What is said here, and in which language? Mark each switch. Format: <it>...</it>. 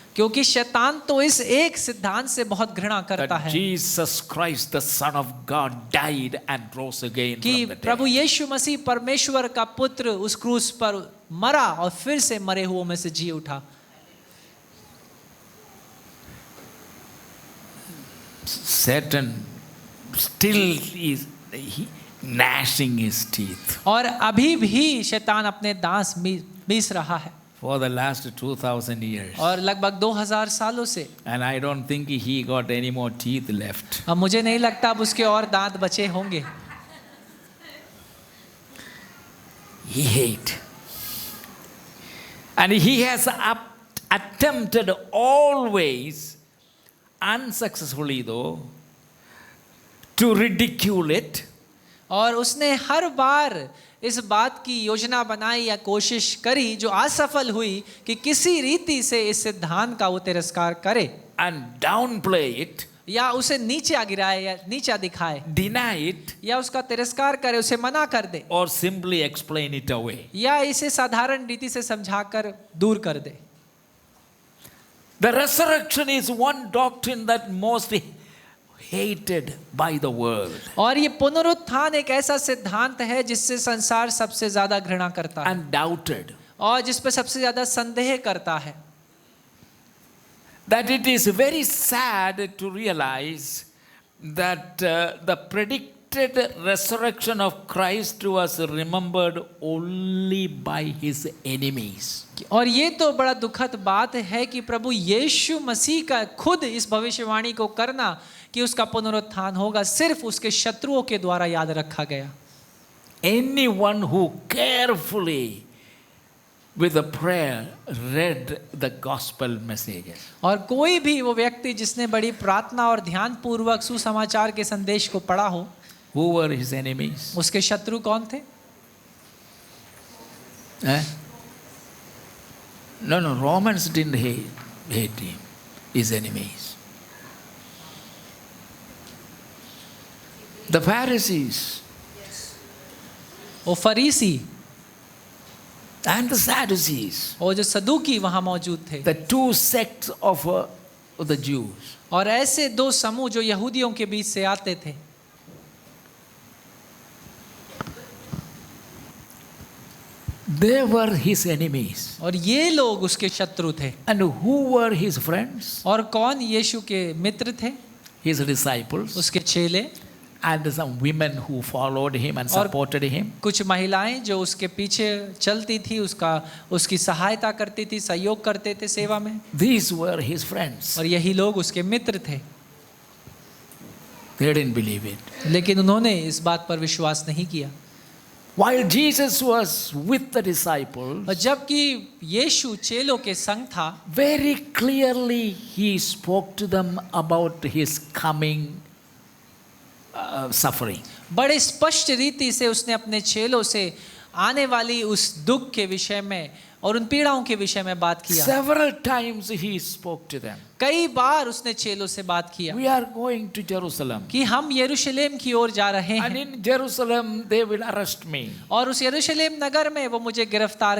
<hi>क्योंकि शैतान तो इस एक सिद्धांत से बहुत घृणा करता</hi> <en>That</en> <hi>है</hi> <en>Jesus Christ, the Son of God, died and rose again</en> <hi>कि</hi> <en>from the dead.</en> <hi>प्रभु यीशु मसीह परमेश्वर का पुत्र उस क्रूस पर मरा और फिर से मरे हुओं में से जी उठा।</hi> <en>Satan still is gnashing his teeth</en> <hi>और अभी भी शैतान अपने दांत मीस रहा है</hi> <en>for the last 2000 years.</en> <hi>और लगभग 2000 सालों से।</hi> <en>And I don't think he got any more teeth left.</en> <hi>अब मुझे नहीं लगता अब उसके और दांत बचे होंगे।</hi> <en>He hate. And he has attempted always, unsuccessfully though, to ridicule it.</en> <hi>और उसने हर बार इस बात की योजना बनाई या कोशिश करी जो असफल हुई कि किसी रीति से इस सिद्धांत का वो तिरस्कार करे</hi> <en>And downplay it,</en> <hi>या उसे नीचे गिराए या नीचा दिखाए</hi> <en>deny it,</en> <hi>या उसका तिरस्कार करे, उसे मना कर दे</hi> <en>or simply explain it away.</en> <hi>या इसे साधारण रीति से समझाकर दूर कर दे।</hi> <en>The resurrection is one doctrine that most hated by the world</en> <hi>और ये पुनरुत्थान एक ऐसा सिद्धांत है जिससे संसार सबसे ज्यादा घृणा करता है</hi> <en>and doubted.</en> <hi>और जिस पर सबसे ज्यादा संदेह करता है।</hi> <en>That it is very sad to realize that the predicted resurrection of Christ was remembered only by his enemies.</en> <hi>और ये तो बड़ा दुखद बात है कि प्रभु यीशु मसीह का खुद इस भविष्यवाणी को करना कि उसका पुनरुत्थान होगा सिर्फ उसके शत्रुओं के द्वारा याद रखा गया।</hi> <en>Anyone who carefully with a prayer read the gospel messages.</en> <hi>और कोई भी वो व्यक्ति जिसने बड़ी प्रार्थना और ध्यान पूर्वक सुसमाचार के संदेश को पढ़ा हो,</hi> <en>Who were his enemies?</en> <hi>उसके शत्रु कौन थे?</hi> <en>No, Romans didn't hate him, his enemies. The Pharisees</en> <hi>वो फरीसी</hi> <en>and the Sadducees,</en> <hi>और जो सदूकी वहां मौजूद थे,</hi> <en>the two sects of the Jews.</en> <hi>और ऐसे दो समूह जो यहूदियों के बीच से आते थे,</hi> <en>They were his enemies.</en> <hi>और ये लोग उसके शत्रु थे।</hi> <en>And who were his friends?</en> <hi>और कौन यीशु के मित्र थे?</hi> <en>His disciples.</en> <hi>उसके चेले</hi> <en>And some women who followed him and</en> <hi>और</hi> <en>supported him.</en> <hi>कुछ महिलाएं जो उसके पीछे चलती थी, उसकी सहायता करती थी, सहयोग करते थे सेवा में,</hi> <en>These were his friends.</en> <hi>और यही लोग उसके मित्र थे।</hi> <en>They didn't believe it.</en> <hi>लेकिन उन्होंने इस बात पर विश्वास नहीं किया।</hi> <en>While Jesus was with the disciples,</en> <hi>और जबकि यीशु चेलों के संग था,</hi> <en>very clearly he spoke to them about his coming suffering.</en> <hi>बड़े स्पष्ट रीति से उसने अपने चेलों से आने वाली उस दुख के विषय में और उन पीड़ाओं के विषय में बात किया।</hi> <en>Several times he spoke to them.</en> <hi>कई बार उसने चेलों से बात किया</hi> <en>We are going to Jerusalem.</en> <hi>कि हम यरूशलेम की ओर जा रहे</hi> <en>And</en> <hi>हैं</hi> <en>in Jerusalem they will arrest me.</en> <hi>और उस यरूशलेम नगर में वो मुझे गिरफ्तार</hi>